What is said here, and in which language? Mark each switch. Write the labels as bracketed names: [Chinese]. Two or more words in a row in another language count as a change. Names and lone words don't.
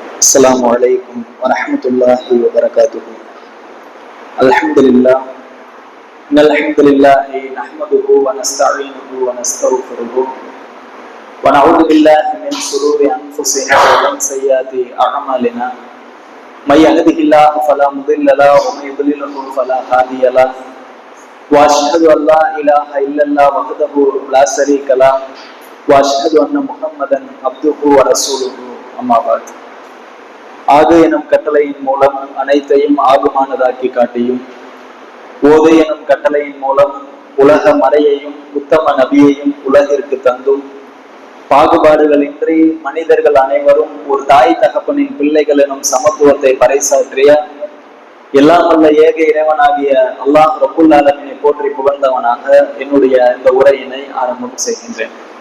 [Arabic] السلام عليكم ورحمة الله وبركاته. الحمد لله إن الحمد لله نحمده ونستعينه ونستغفره ونعوذ بالله من شرور أنفسنا ومن سيئات أعمالنا من يهده الله فلا مضل له ومن يضلله فلا هادي له وأشهد أن لا إله إلا الله وحده لا شريك له وأشهد أن محمدا عبده ورسوله أما بعد. [Tamil] ஆகு எனும் கட்டளையின் மூலம் அனைத்தையும் ஆகுமானதாக்கி காட்டியும், ஓது எனும் கட்டளையின் மூலம் உலக மறையையும் உத்தம நபியையும் உலகிற்கு தந்தும், பாகுபாடுகளின்றி மனிதர்கள் அனைவரும் ஒரு தாய் தகப்பனின் பிள்ளைகள் எனும் சமத்துவத்தை பறைசாற்றிய எல்லாம் வல்ல ஏக இறைவனாகிய [Arabic] الله رب العالمين [Tamil] போற்றி புகழ்ந்தவனாக என்னுடைய இந்த உரையினை ஆரம்பம் செய்கின்றேன்.